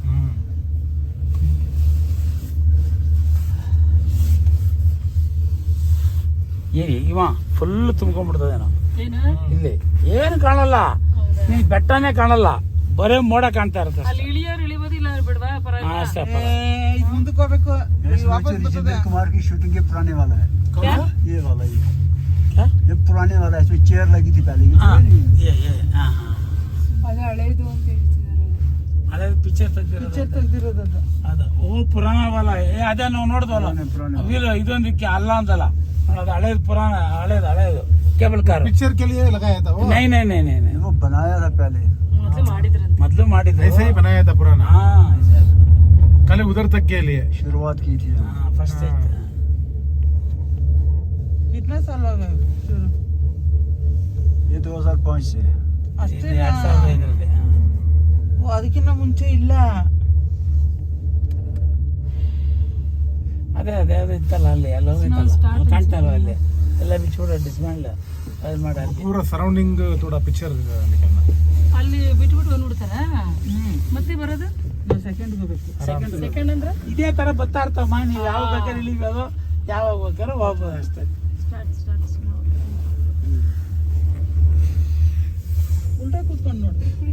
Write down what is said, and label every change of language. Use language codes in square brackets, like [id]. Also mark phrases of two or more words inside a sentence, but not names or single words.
[kn] ಏನಿ ಇವ ಫುಲ್ ತುಂಬ್ಕೊಂಡ್ಬಿಡ್ತದೇನೋ ಏನು ಇಲ್ಲಿ. ಏನು ಕಾಣಲ್ಲ, ನಿನ್ ಬೆಟ್ಟನೇ ಕಾಣಲ್ಲ, ಬರೇ ಮೋಡ ಕಾಣ್ತಾ ಇರುತ್ತೆ ಅಲ್ಲಿ ಇಳಿಯೋರು ಇಳಿಬೋದಿಲ್ಲ ಬಿಡ್ವಾ ಪರವಾಗಿಲ್ಲ. ಅಷ್ಟೇ. ಇದು ಮುಂದಕ್ಕೆ ಹೋಗ್ಬೇಕು. ವಾಪಸ್ ಬರ್ತದೆ. [hi] कुमार की शूटिंग के पुराने वाला है क्या? ये वाला क्या? ये पुराने वाला है, इसमें चेयर लगी थी पहले की। [kn] ಅದು ಹಳೇದು ಅಂತ ಹೇಳ್ತಿದ್ದಾರೆ. ಹಳೆ ಪಿಕ್ಚರ್ ತೆಗ್ದಿರೋದು ಪಿಕ್ಚರ್ ತೆಗ್ದಿರೋದು ಅದು. ಅದ. ಓ ಪುರಾಣವಲ್ಲ, ಅದೇ ನಾವು ನೋಡ್ದವಲ್ಲ [hi] पुराने [kn] ವೀಲ್ ಇದೊಂದಕ್ಕೆ ಅಲ್ಲ ಅಂತಲ್ಲ ಅದು ಹಳೇದು ಪುರಾಣ, ಹಳೇದು ಕೇಬಲ್ ಕಾರ್. [hi] पिक्चर के लिए लगाया था वो, नै नै नै नै नै वो बनाया था पहले। [kn] ಮೊದ್ಲು ಮಾಡಿದ್ರಂತೆ. ಮೊದ್ಲು ಮಾಡಿದ್ರು. [hi] ऐसे ही बनाया था पुराना, [kn] ಹಾ [hi] खाली उधर तक के लिए शुरुआत की थी। [kn] ಫಸ್ಟ್ [hi] कितना साल हो गए शुरू? ये 2005 से है। [kn] ಅಷ್ಟೇ. 2005 ಓ ಅದಕ್ಕಿಂತ ಮುಂಚೆ ಇಲ್ಲ. ಅದೇ ಅದೇ ಅದು ಇತ್ತಲ್ಲ ಅಲ್ಲಿ ಎಲ್ಲ start ಕಾಣ್ತಾ ಇಲ್ವ ಅಲ್ಲಿ ಎಲ್ಲ ಬಿಚ್ಚಿಬಿಡ ಡಿಸ್ಮ್ಯಾಂಡ್ ಅದು ಮಾಡಿ ಅಲ್ಲಿ. [hi] पूरा सराउंडिंग थोड़ा पिक्चर निकलना। [kn] ಅಲ್ಲಿ ಬಿಟ್ಬಿಟ್ಟು ಬಂದ್ಬಿಡ್ತಾರ. ಮತ್ತೆ ಬರೋದು ಸೆಕೆಂಡ್ ಹೋಗ್ಬೇಕು. ಸೆಕೆಂಡ್ ಅಂದ್ರೆ ಇದೇ ತರ ಬರ್ತಾ ಇರ್ತಮ್ಮ. ನೀವು ಯಾವ ಬೇಕಾದ್ರೆ ಇಳಿಬೋದು, ಯಾವಾಗ ಬೇಕಾದ್ರೆ ಹೋಗ್ಬೋದು ಅಷ್ಟೇ. ಉಲ್ಟಾ ಕೂತ್ಕೊಂಡು ನೋಡಿ.